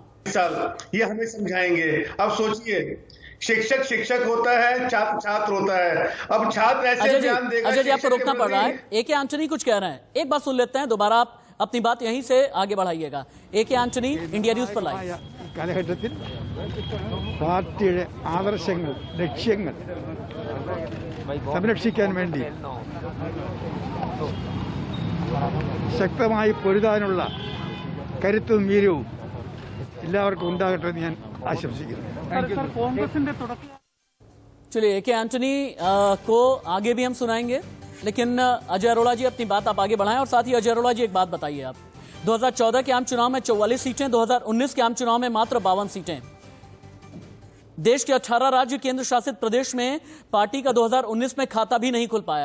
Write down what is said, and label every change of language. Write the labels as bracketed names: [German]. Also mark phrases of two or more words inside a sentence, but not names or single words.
[Hindi] साल ये हमें समझाएंगे। अब सोचिए, शिक्षक होता है, छात्र होता है। अब छात्र ऐसे ज्ञान देगा। अजय जी, आपको रोकना पड़ रहा है। ए के एंटनी कुछ कह रहे हैं, एक बात सुन लेते हैं, दोबारा आप अपनी बात यहीं से आगे बढ़ाइएगा। ए के एंटनी, इंडिया न्यूज पर लाइव। [Malayalam] കാലഘട്ടത്തിൽ പാർട്ടിയുടെ ആദർശങ്ങൾ, ലക്ഷ്യങ്ങൾ സംരക്ഷിക്കാൻ വേണ്ടി ശക്തമായി പൊരുതാനുള്ള കരുത്തും വീര്യവും എല്ലാവർക്കും ഉണ്ടാകട്ടെ എന്ന് ഞാൻ ആശംസിക്കുന്നു। [Hindi] चलिए, ए के एंटनी को आगे भी हम सुनाएंगे, लेकिन अजय अरोड़ा जी अपनी बात आप आगे बढ़ाएं। और साथ ही अजय अरोड़ा जी, एक बात बताइए आप, 2014 के आम चुनाव में 44 सीटें, 2019 के आम चुनाव में मात्र 52 सीटें। देश के 18 राज्य केंद्र शासित प्रदेश में पार्टी का 2019 में खाता भी नहीं खुल पाया।